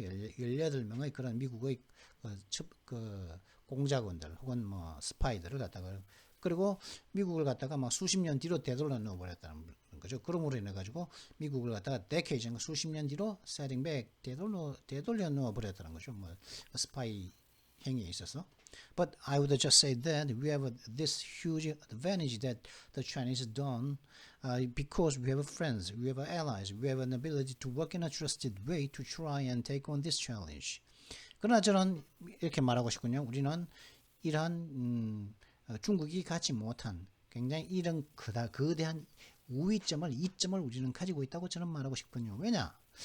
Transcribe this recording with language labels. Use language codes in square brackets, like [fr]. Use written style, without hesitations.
[ko] 18명의 그런 미국의 그 공작원들 혹은 뭐 스파이들을 갖다가 그리고 미국을 갖다가 막 수십 년 뒤로 되돌려 놓아 버렸다는 거죠. 그러므로 인해 가지고 미국을 갖다가 decades, 수십 년 뒤로 [en] setting back, [ko] 되돌려 놓아 버렸다는 거죠. 뭐 스파이 행위에 있어서. [en] But I would just say that we have this huge advantage that the Chinese don't, because we have friends, we have allies, we have an ability to work in a trusted way to try and take on this challenge. [ko] 그러나 저는 이렇게 말하고 싶군요. 우리는 이러한 중국이 갖지 못한 굉장히 이런 거대한 우위점을, 이점을 우리는 가지고 있다고 저는 말하고 싶군요. 왜냐?